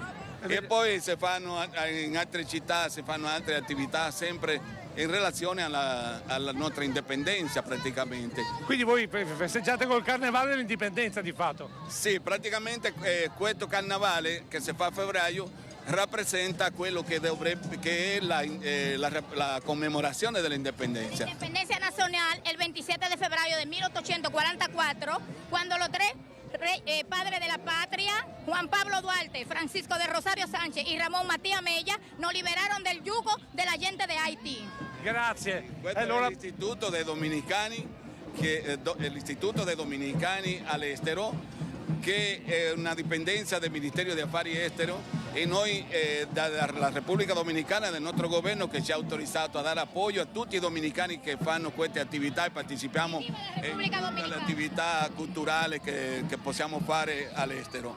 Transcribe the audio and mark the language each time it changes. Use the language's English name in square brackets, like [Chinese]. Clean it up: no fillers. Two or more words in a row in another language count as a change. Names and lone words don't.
[Italian] E poi si fanno in altre città, si fanno altre attività sempre in relazione alla nostra indipendenza praticamente. Quindi voi festeggiate col carnevale l'indipendenza di fatto? Sì, praticamente questo carnavale che si fa a febbraio rappresenta quello che è la commemorazione dell'indipendenza. [Spanish] L'indipendencia nacional el 27 de febrero de 1844, cuando los tres padres de la patria, Juan Pablo Duarte, Francisco de Rosario Sánchez y Ramón Matías Mella, nos liberaron del yugo de la gente de Haití. [Italian] Grazie. Questo è l'Istituto dei Dominicani, l'Istituto dei Dominicani all'estero, che è una dipendenza del Ministero degli Affari Esteri, e noi dalla Repubblica Dominicana, del nostro governo, che ci ha autorizzato a dare appoggio a tutti i dominicani che fanno queste attività e partecipiamo alle attività culturali che possiamo fare all'estero.